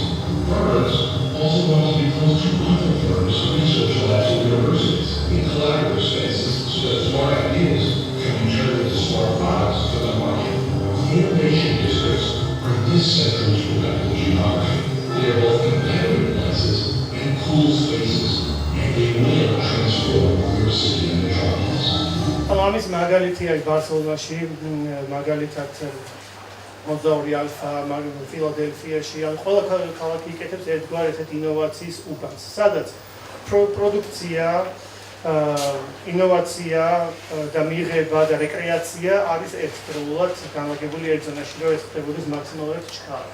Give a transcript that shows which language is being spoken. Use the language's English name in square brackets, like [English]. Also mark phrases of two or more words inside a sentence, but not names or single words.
[English] Firms also want to be close to other firms, research labs, and universities in collaborative spaces so that smart ideas can be turned into smart products for the market. Innovation districts are this central to political geography. They are both competitive places and cool spaces, and they will transform your city and metropolis. [Georgian] ამის მაგალითია ბარსელონაში, მაგალითად მოზაური ალფა, ფილადელფიაში, ან ყველა ქალაქი იკეთებს ერთგვარ ესეთ ინოვაციის უბანს, სადაც პროდუქცია, ინოვაცია და მიღება და რეკრეაცია არის ერთდროულად განლაგებული ერთ ზონაში, რომ ეს ხდებოდეს მაქსიმალურად ჩქარა.